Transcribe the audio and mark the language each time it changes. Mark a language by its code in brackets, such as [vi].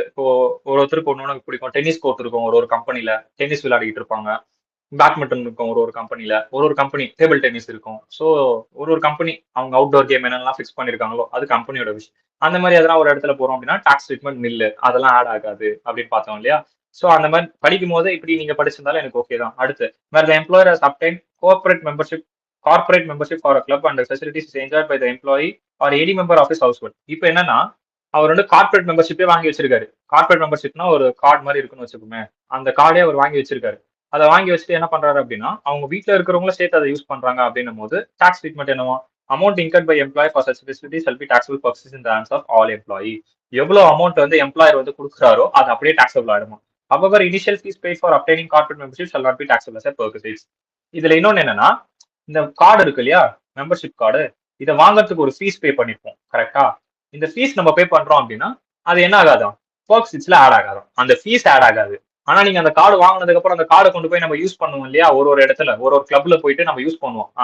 [ta] இப்போ ஒருத்தருக்கு ஒன்று பிடிக்கும், டென்னிஸ் கோர்ட் இருக்கும் ஒரு கம்பெனில, டென்னிஸ் விளையாடிட்டு இருப்பாங்க. பேட்மிண்டன் இருக்கும் ஒரு கம்பெனில, ஒரு கம்பெனி டேபிள் டென்னிஸ் இருக்கும். ஸோ ஒரு கம்பெனி அவங்க அவுட்டோர் கேம் என்னெல்லாம் ஃபிக்ஸ் பண்ணிருக்காங்களோ அது கம்பெனியோட விஷயம். அந்த மாதிரி அதெல்லாம் ஒரு இடத்துல போறோம் அப்படின்னா டாக்ஸ் ட்ரீட்மெண்ட் நில்லு, அதெல்லாம் ஆட் ஆகாது அப்படின்னு பார்த்தோம் இல்லையா. ஸோ அந்த மாதிரி படிக்கும் போது இப்படி நீங்க படிச்சிருந்தாலும் எனக்கு ஓகே தான். அடுத்து வேற [en] The employer has obtain corporate membership for a club and the facilities is enjoyed by the employee or any member of his household. [ta] இப்போ என்னன்னா அவர் வந்து கார்பரேட் மெம்பர்ஷிப்பே வாங்கி வச்சிருக்காரு. கார்பரேட் மெம்பர்ஷிப்னா ஒரு கார்டு மாதிரி இருக்குன்னு வச்சுக்கோமே, அந்த கார்டே அவர் வாங்கி வச்சிருக்காரு. அதை வாங்கி வச்சுட்டு என்ன பண்றாரு அப்படின்னா அவங்க வீட்டுல இருக்கிறவங்களும் சேர்த்து அதை யூஸ் பண்றாங்க அப்படின்னும் போது டாக்ஸ் ட்ரீட்மெண்ட் என்னவோ [en] Amount incurred by employ for such facilities shall be taxable purposes in the hands of all employee. [ta] எவ்வளவு அமௌண்ட் வந்து எம்ப்ளாயர் வந்து கொடுக்குறாரோ அது அப்படியே டாக்ஸபிள் ஆயிடுமா. [en] However, initial fees paid for obtaining corporate membership shall not be taxable as a purchase. [ta] இதுல இன்னொன்னு என்னன்னா இந்த கார்டு இருக்கு இல்லையா, மெம்பர்ஷிப் கார்டு, இதை வாங்குறதுக்கு ஒரு ஃபீஸ் பே பண்ணிருப்போம் கரெக்டா. இந்த ஃபீஸ் நம்ம பே பண்றோம் அப்படின்னா அது என்ன ஆகாதான், பர்க்ஸிட்ஸ்ல ஆட் ஆகாதான், அந்த ஃபீஸ் ஆட் ஆகாது. ஆனா நீங்க அந்த கார்டு வாங்கினதுக்கு அப்புறம் அந்த கார்டை கொண்டு போய் நம்ம யூஸ் பண்ணுவோம் இல்லையா, ஒரு இடத்துல ஒரு கிளப்ல போயிட்டு நம்ம யூஸ் பண்ணுவோம்.